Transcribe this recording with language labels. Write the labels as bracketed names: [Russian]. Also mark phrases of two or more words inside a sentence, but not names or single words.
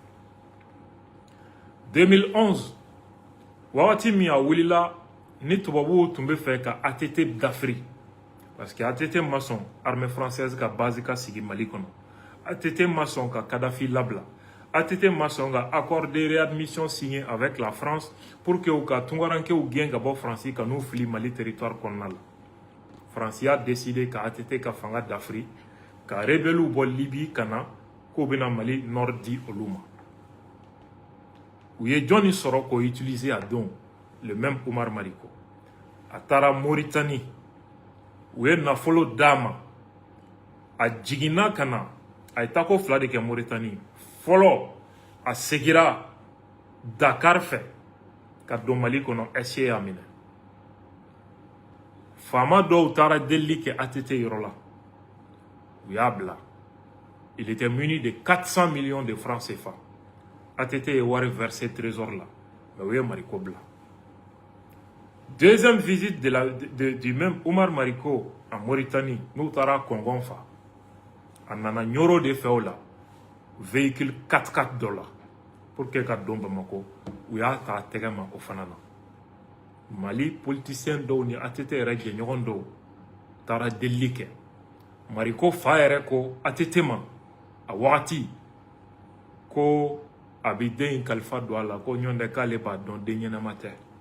[Bambara] 2011 wagati min a wulila ni tubabuw tun bɛ fɛ ka ATT dafiri [French] parce que [Bambara] ATT ma sɔn [French] armée française [Bambara] ka base ka sigi Mali kɔnɔ ATT ma sɔn ka Kadhafi labila ATT ma sɔn ka [French] accord de réadmission signé avec la France pour que [Bambara] u ka tunkarankew gɛn ka bɔ Faransi ka n'u fili Mali territoire kɔnɔna la France y'a décidé ka ATT ka fanga dafiri ka rebelles bɔ Libye ka na k'u bɛna Mali nord di olu ma u ye jɔnni sɔrɔ k'o utiliser a don [French] le même [Bambara] Omar Mariko a taara Mauritanie u ye nafolo d'a ma a jiginna ka na a ye tako fila de kɛ Mauritanie fɔlɔ a segira Dakar fɛ ka don Mali kɔnɔ SE y'a minɛ faama dɔw taara delili kɛ ATT yɔrɔ la u y'a bila [French] il était muni de 400 millions de francs CFA [Bambara] ATT ye wari versé trésor la mais u ye Mariko bila [French] deuxième visite du même Omar Mariko en Mauritanie [Bambara] n'u taara kɔngɔn fa a nana Nioro de fɛ o la véhicule 4x4 dɔ la [French] pour que [Bambara] ka don Bamako u y'a ta a tɛgɛ ma o fana na Mali politicien dɔw ni ATT yɛrɛ jɛɲɔgɔn dɔw taara delili kɛ Mariko fa yɛrɛ ko ATT ma a wagati ko a bi den in kalifa don a la ko ɲɔn tɛ k'ale b'a dɔn den ɲɛnama tɛ